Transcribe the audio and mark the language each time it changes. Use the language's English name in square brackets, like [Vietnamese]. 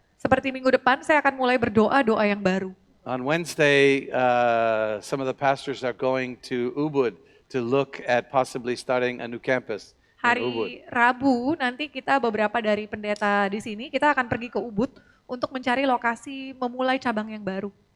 [Indonesian] Seperti minggu depan saya akan mulai berdoa doa yang baru. [English] On Wednesday, some of the pastors are going to Ubud to look at possibly starting a new campus. [Indonesian] Hari Rabu nanti kita beberapa dari pendeta di sini kita akan pergi ke Ubud untuk mencari lokasi memulai cabang yang baru.